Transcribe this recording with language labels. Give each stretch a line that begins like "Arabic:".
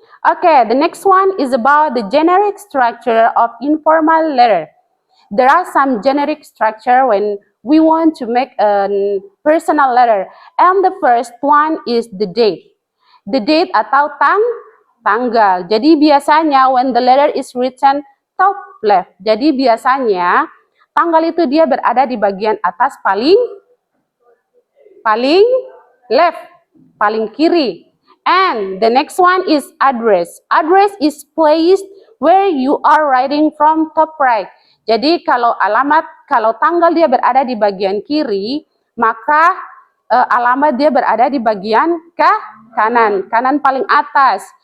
English: Okay, the next one is about the generic structure of informal letter. There are some generic structure when we want to make a personal letter. And the first one is the date. The date
Indonesian: atau tanggal. Jadi biasanya
English: when the letter is written top left.
Indonesian: Jadi biasanya tanggal itu dia berada di bagian atas paling left, paling kiri.
English: And the next one is address. Address is placed where you are writing from top right.
Indonesian: Jadi kalau tanggal dia berada di bagian kiri, maka alamat dia berada di bagian kanan paling atas.